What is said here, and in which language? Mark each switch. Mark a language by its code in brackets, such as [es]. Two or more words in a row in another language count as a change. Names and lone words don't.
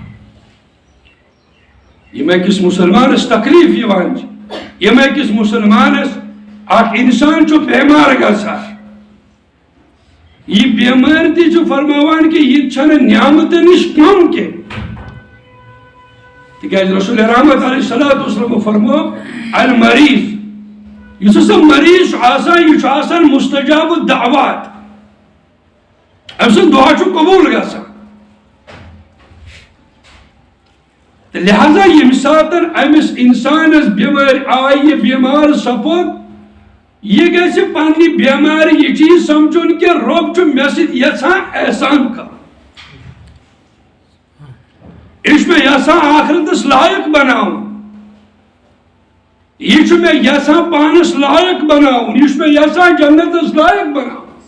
[ks] یم اکس مسلمانس تکلیف یوان یم اکس مسلمانس اخ انسان چھو بیمار گژھان یہ بیمار تہ چھو فرماوان کہ یہ چھنہ نعمت نش کم کے تکیاز رسول رحمت [ar] علیہ السلام [ks] فرمو المریض یس ہسا مریض آسان یہ آسان [ar] مستجاب الدعوات [ks] ام سن دعا چھو قبول گژھان. لہذا یم ساتن امس انسانس بیمار آئی بیمار سپود یہ گھس پنہ بیماری یہ چیز سمجھن کہ رب چھ مے سۭتۍ یژھان احسان کر یہ میں یژھان آخرتس لائق بناؤن یہ میں یژھان پانس لائق بناؤن یہ میں یژھان جنتس لائق بناؤن.